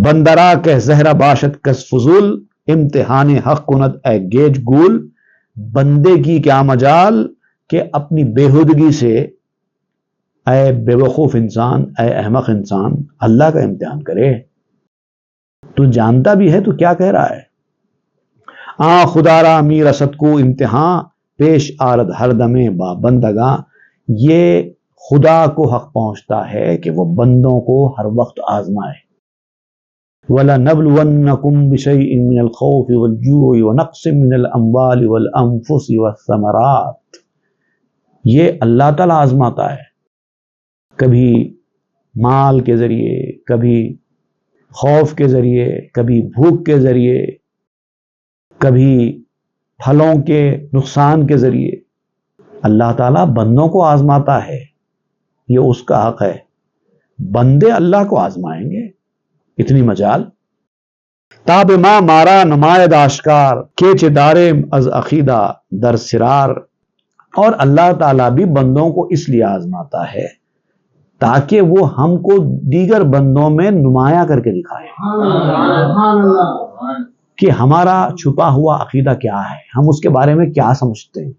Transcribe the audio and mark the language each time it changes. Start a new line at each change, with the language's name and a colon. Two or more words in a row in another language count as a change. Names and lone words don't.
Persian: بندرا کہ زہرا باشد کس فضول امتحان حق کند اے گیج گول۔
Urdu: بندے کی کیا مجال کہ اپنی بےہودگی سے اے بے وقوف انسان، اے احمق انسان، اللہ کا امتحان کرے، تو جانتا بھی ہے تو کیا کہہ رہا ہے؟
Persian: خدا را می رسد کو امتحان، پیش آرد ہر دمے با بندگاں،
Urdu: یہ خدا کو حق پہنچتا ہے کہ وہ بندوں کو ہر وقت آزمائے۔
Arabic: وَلَنَبْلُوَنَّكُمْ بِشَيْءٍ مِّنَ الْخَوْفِ وَالْجُوعِ وَنَقْصٍ مِّنَ الْأَمْوَالِ وَالْأَنفُسِ وَالثَّمَرَاتِ،
Urdu: یہ اللہ تعالیٰ آزماتا ہے، کبھی مال کے ذریعے، کبھی خوف کے ذریعے، کبھی بھوک کے ذریعے، کبھی پھلوں کے نقصان کے ذریعے۔ اللہ تعالیٰ بندوں کو آزماتا ہے، یہ اس کا حق ہے، بندے اللہ کو آزمائیں گے، اتنی مجال۔
Persian: تاب ما مارا نماید آشکار، کیچ دارم از عقیدہ در سرار،
Urdu: اور اللہ تعالیٰ بھی بندوں کو اس لیے آزماتا ہے تاکہ وہ ہم کو دیگر بندوں میں نمایاں کر کے دکھائے کہ ہمارا چھپا ہوا عقیدہ کیا ہے، ہم اس کے بارے میں کیا سمجھتے ہیں۔